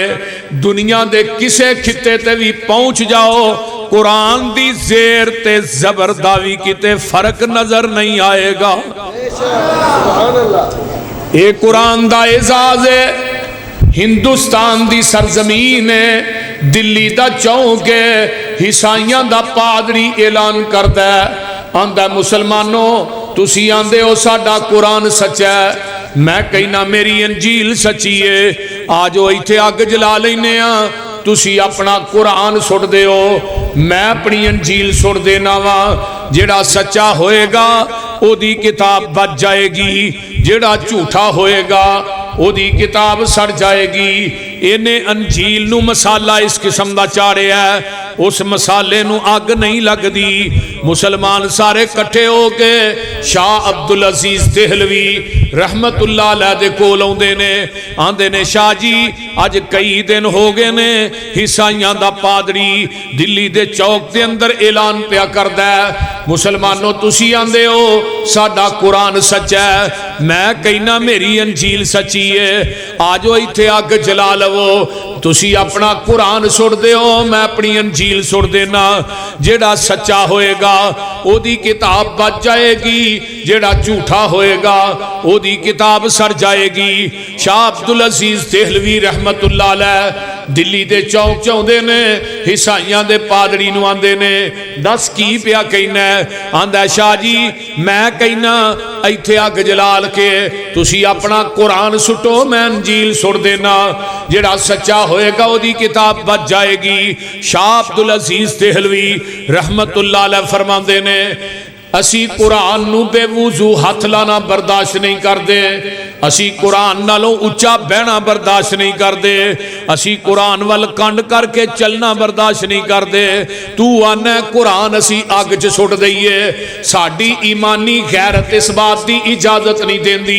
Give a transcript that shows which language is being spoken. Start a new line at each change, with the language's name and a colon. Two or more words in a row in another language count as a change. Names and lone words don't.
Punjabi: دنیا دے کسے خطے تے بھی پہنچ جاؤ، قرآن دی زیر تے زبر داوی کیتے فرق نظر نہیں آئے گا۔ اے قرآن دا اعزاز ہے، ہندوستان دی سرزمین ہے، دلی دا چونک ہے، عیسائیاں دا پادری اعلان کردا ہے، آندا مسلمانوں تسی آندے ہو ساڈا قرآن سچا ہے، میں کہنا میری انجیل سچی ہے، آج وہ ایتھے اگ جلا لینے ہاں، تسی اپنا قرآن سٹ دے ہو، میں اپنی انجیل سٹ دینا وا۔ جیڑا سچا ہوئے گا او دی کتاب بچ جائے گی، جیڑا جھوٹا ہوئے گا او دی کتاب سڑ جائے گی۔ انہیں انجیل نو مسالہ اس قسم دا چاڑے ہے، اس مسالے نو آگ نہیں لگ دی۔ مسلمان سارے کٹھے ہو کے شاہ عبدالعزیز دہلوی رحمت اللہ علیہ دے کول اوندے نے، آندے نے شاہ جی اج کئی دن ہو گئے نے عیسائیاں دا پادری دلی دے چوک دے اندر اعلان پیا کردا ہے، مسلمانوں تسی آندے ہو ساڈا قرآن سچا ہے، میں کہنا میری انجیل سچی ہے، آجو ایتھے اگ جلا لو، تسی اپنا قرآن سٹ دے ہو، میں اپنی انجیل سٹ دینا۔ جیڑا سچا ہوئے گا او دی کتاب بچ جائے گی، جیڑا جھوٹا ہوئے گا او دی کتاب سر جائے گی۔ شاہ عبدالعزیز دہلوی رحمت اللہ علیہ ਦਿੱਲੀ ਦੇ ਚੌਂਕ ਚ ਆਉਂਦੇ ਨੇ ਈਸਾਈਆਂ ਦੇ ਪਾਦਰੀ ਨੂੰ ਆਂਦੇ ਨੇ ਦੱਸ ਕੀ ਪਿਆ ਕਹਿਣਾ ਆਂਦਾ ਸ਼ਾਹ ਜੀ ਮੈਂ ਕਹਿਣਾ ਇੱਥੇ ਅੱਗ ਜਲਾਲ ਕੇ ਤੁਸੀਂ ਆਪਣਾ ਕੁਰਾਨ ਸੁੱਟੋ ਮੈਂ ਅੰਜੀਲ ਸੁੱਟ ਦੇਣਾ ਜਿਹੜਾ ਸੱਚਾ ਹੋਏਗਾ ਉਹਦੀ ਕਿਤਾਬ ਬਚ ਜਾਏਗੀ। ਸ਼ਾਹ ਅਬਦੁਲ ਅਜ਼ੀਜ਼ ਦੇਹਲਵੀ ਰਹਿਮਤੁੱਲਾਹ ਅਲੈਹ ਫ਼ਰਮਾਤੇ ਨੇ ਅਸੀ ਕੁਰਾਨ ਨੂ ਬੇਵੁਜ਼ੂ ਹੱਥ ਲਾਣਾ ਬਰਦਾਸ਼ਤ ਨਹੀਂ ਕਰਤੇ, ਅਸੀ ਕੁਰਾਨ ਨਾਲੋਂ ਉੱਚਾ ਬਹਿਣਾ ਬਰਦਾਸ਼ਤ ਨਹੀਂ ਕਰਤੇ, ਅਸੀ ਕੁਰਾਨ ਵੱਲ ਕੰਡ ਕਰਕੇ ਚੱਲਣਾ ਬਰਦਾਸ਼ਤ ਨਹੀਂ ਕਰਤੇ। ਤੂ ਆਨਾ ਕੁਰਾਨ ਅਸੀ ਅੱਗ ਚ ਸੁੱਟ ਦਈਏ, ਸਾਡੀ ਈਮਾਨੀ ਗ਼ੈਰਤ ਇਸ ਬਾਤ ਕੀ ਇਜਾਜ਼ਤ ਨਹੀਂ ਦੇਂਦੀ।